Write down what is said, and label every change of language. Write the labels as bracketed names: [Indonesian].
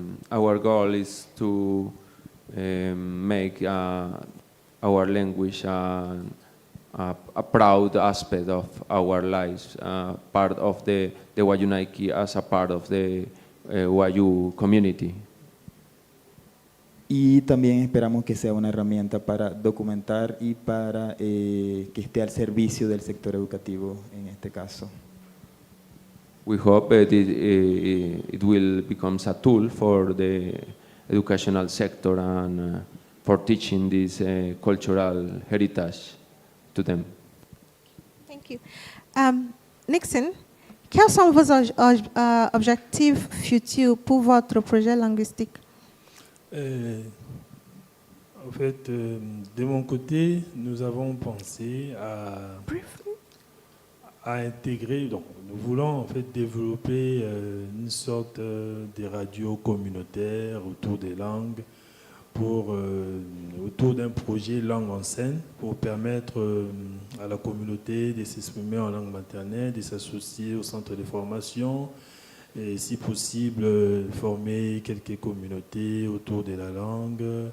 [English] Our goal is to make our language a proud aspect of our lives, part of the Wayunaiki as a part of the Wayu community. [Spanish] Y también esperamos que sea una herramienta para documentar y para que esté al servicio del sector educativo en este caso. [English] We hope that it will become a tool for the educational sector and for teaching this cultural heritage to them. Thank you. [French] Nixon, quels sont vos objectifs futurs pour votre projet linguistique? En fait, de mon côté, nous avons pensé à intégrer, donc nous voulons en fait développer une sorte de radio communautaire autour des langues, autour d'un projet langue en scène, pour permettre à la communauté de s'exprimer en langue maternelle, de s'associer au centre de formation, et si possible former quelques communautés autour de la langue.